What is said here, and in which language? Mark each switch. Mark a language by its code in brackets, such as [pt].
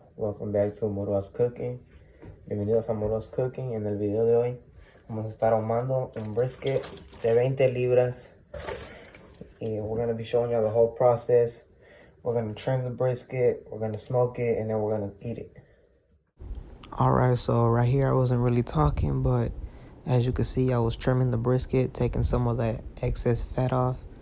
[en] Welcome back to Moro's Cooking. [es] Bienvenidos a Moro's Cooking. En el video de hoy vamos a estar ahumando un brisket de 20 libras. [en] And we're going to be showing you the whole process. We're going to trim the brisket, we're going to smoke it, and then we're going to eat it. Alright, so right here I wasn't really talking, but as you can see, I was trimming the brisket, taking some of that excess fat off.